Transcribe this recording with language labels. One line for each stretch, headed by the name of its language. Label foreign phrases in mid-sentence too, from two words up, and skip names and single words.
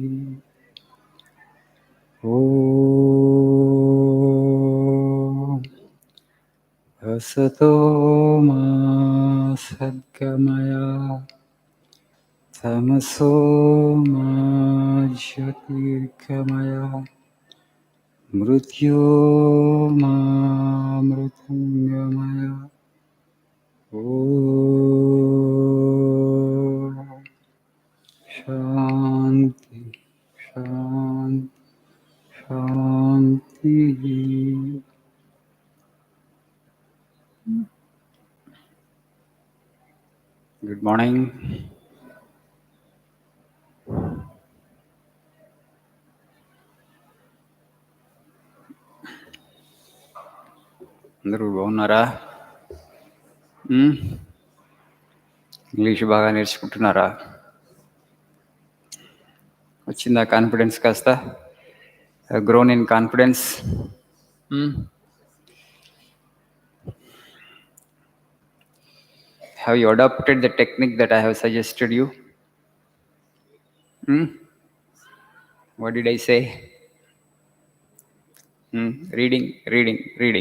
Sanskrit: ॐ असतो मा सद्गमय तमसो मा ज्योतिर्गमय मृत्योर्मामृतङ्गमय। ॐ शान्ति शान्ति शान्तिः।
English: good morning.
Telugu: అందరూ బాగున్నారా? ఇంగ్లీష్ బాగా నేర్చుకుంటున్నారా? వచ్చిందా కాన్ఫిడెన్స్ కాస్త?
English: grown in confidence. Have you adopted the technique that I have suggested you? What did I say? Reading, reading, reading.